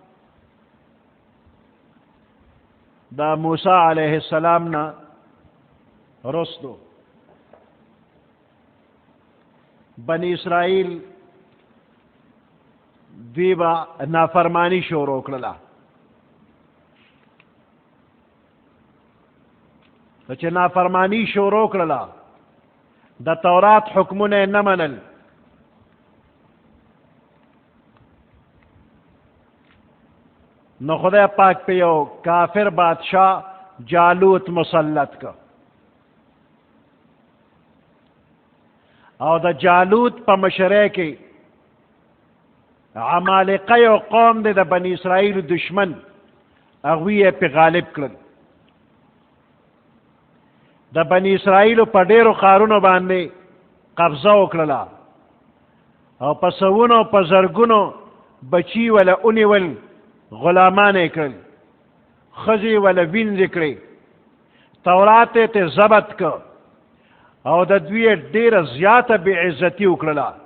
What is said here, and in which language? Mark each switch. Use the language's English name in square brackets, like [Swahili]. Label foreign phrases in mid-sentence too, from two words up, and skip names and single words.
[Pashto] دا موسیٰ [Arabic] علیہ السلام [Pashto] نا رسدو بنی اسرائیل دیبا نافرمانی شروع کړله چې نافرمانی شروع کړله د تورات حکمونه نه منل نو خدای پاک په یو کافر بادشاہ جالوت مسلط کا او د جالوت په مشرۍ کې عمالقه یو قوم دی د بنی اسرائیل دشمن هغوی یې پې غالب کړل د بنی اسرائیلو په ډېرو ښارونو باندې قبضه وکړله او په سوونو په زرګونو بچي وله ونیول غلامان یې کړل ښځې وله وینځې کړې تورات یې ترې ضبط که او د دوی ډیره زیاته بې عزتي وکړله